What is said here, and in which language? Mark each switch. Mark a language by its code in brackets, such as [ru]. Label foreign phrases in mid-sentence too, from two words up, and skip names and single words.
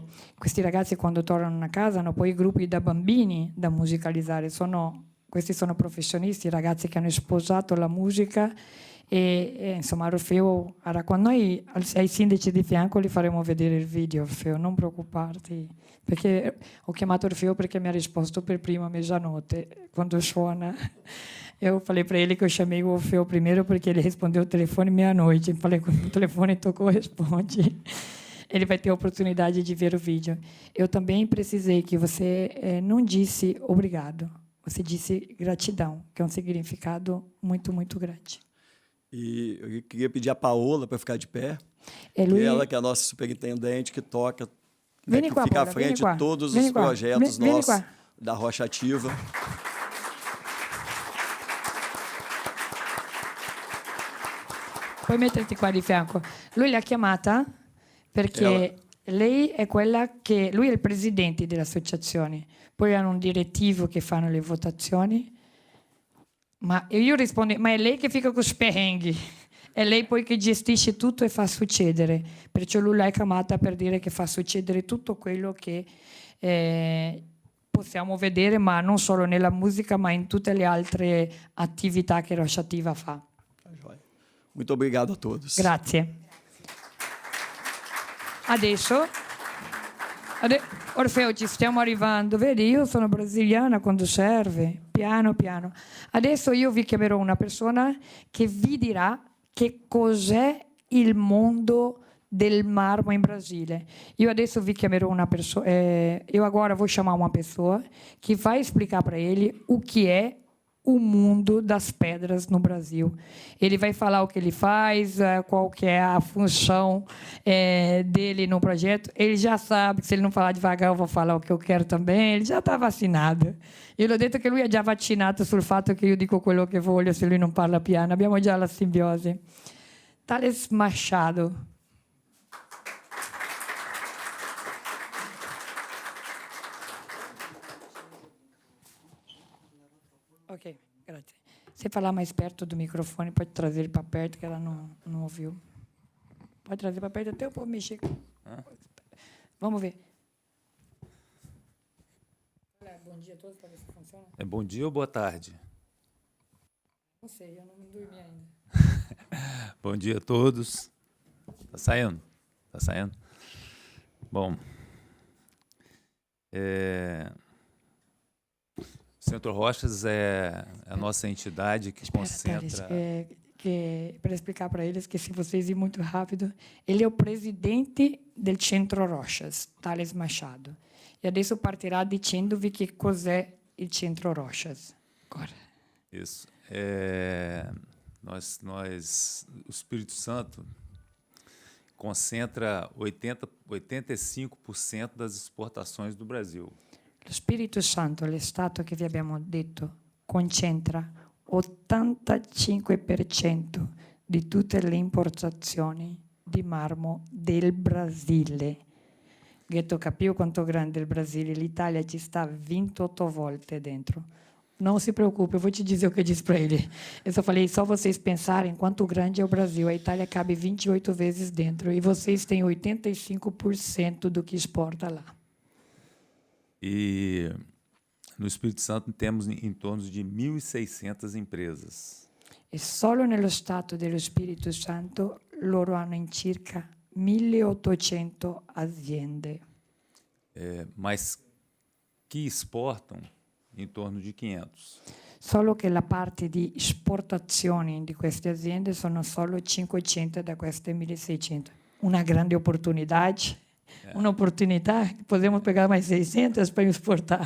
[it] Questi ragazzi quando tornano a casa hanno poi gruppi da bambini da musicalizzare, questi sono professionisti, ragazzi che hanno sposato la musica e insomma Orfeo, con noi ai sindaci di fianco li faremo vedere il video, Orfeo, non preoccuparti, perché ho chiamato Orfeo perché mi ha risposto per primo a mezzanotte quando suona. [pt] Eu falei para ele que eu chamei o Orfeu primeiro porque ele respondeu o telefone meia-noite. Falei com o telefone tocou, responde. Ele vai ter a oportunidade de ver o vídeo. Eu também precisei que você não disse obrigado. Você disse gratidão, que é um significado muito, muito grande. E eu queria pedir a Paola para ficar de pé. Ela que é a nossa superintendente, que toca, né, que fica à frente de todos os projetos nossos da Rocha Ativa. [it] Puoi metterti qua di fianco. Lui l'ha chiamata perché lei è quella che... Lui è il presidente dell'associazione. Poi hanno un direttivo che fanno le votazioni. Ma io rispondo, ma è lei che fica con i perrenghi. È lei poi che gestisce tutto e fa succedere. Perciò lui l'ha chiamata per dire che fa succedere tutto quello che possiamo vedere, ma non solo nella musica, ma in tutte le altre attività che Rocha Ativa fa. [pt] Muito obrigado a todos. [it] Grazie. Adesso, Orfeo, ci stiamo arrivando. Vedi, io sono brasiliana quando serve, piano piano. Adesso io vi chiamerò una persona che vi dirà che cos'è il mondo del marmo in Brasile. Io adesso vi chiamerò una persona, [pt] io agora vou chamar uma pessoa que vai explicar para ele o que é o mundo das pedras no Brasil. Ele vai falar o que ele faz, qual que é a função dele no projeto. Ele já sabe que se ele não falar devagar eu vou falar o que eu quero também. Ele já está vacinado. [it] Io l'ho detto che lui è già vaccinato sul fatto che io dico quello che voglio se lui non parla piano. Abbiamo già la simbiosi. Thales Machado. Ok, grazie. [pt] Se falar mais perto do microfone, pode trazer ele para perto, que ela não ouviu. Pode trazer para perto, até eu posso mexer. Vamos ver. Bom dia a todos, para ver se funciona. É bom dia ou boa tarde? Não sei, eu não dormi ainda. Bom dia a todos. Tá saindo? Tá saindo? Bom, Centro Rochas é a nossa entidade que concentra... Para explicar para eles que se vocês ir muito rápido, ele é o presidente do Centro Rochas, Thales Machado. [it] E adesso partirà dicendovi che cos'è il Centro Rochas. [pt] Agora. Isso. O Espírito Santo concentra 85% das exportações do Brasil. [it] Lo Spirito Santo, l'Estato che vi abbiamo detto, concentra 85% di tutte le importazioni di marmo del Brasile. Ghetto capiu quanto grande il Brasile, l'Italia ci sta 28 volte dentro. [pt] Não se preocupe, eu vou te dizer o que eu disse para ele. Eu só falei, só vocês pensarem quanto grande é o Brasil. A Itália cabe 28 vezes dentro e vocês têm 85% do que exporta lá. E no Espírito Santo temos em torno de 1.600 empresas. [it] E solo nello Stato dello Spirito Santo loro hanno in circa 1.800 aziende. [pt] Mas que exportam em torno de 500. [it] Solo che la parte di esportazioni di queste aziende sono solo 500 da queste 1.600. [pt] Una grande opportunidade. [it] Un'opportunità, [pt] podemos pegar mais 600 para exportar.